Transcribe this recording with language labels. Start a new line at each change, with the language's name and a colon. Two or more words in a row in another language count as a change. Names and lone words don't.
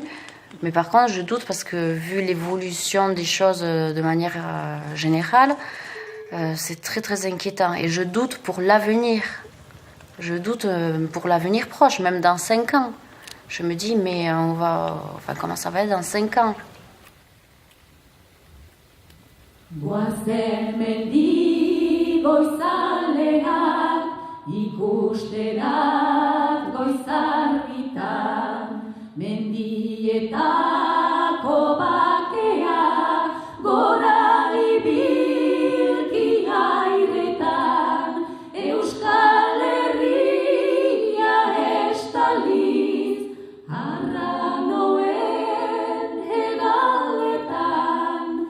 French: Mais par contre, je doute parce que vu l'évolution des choses de manière générale, c'est très très inquiétant. Et je doute pour l'avenir. Je doute pour l'avenir proche, même dans 5 ans. Je me dis, mais comment ça va être dans 5 ans ?
Basque: Goazen mendi goizalean, ikusterat goizarritan, mendietako bakea, gora ibilki airetan, Euskal Herria estaliz, arranoen hegaletan,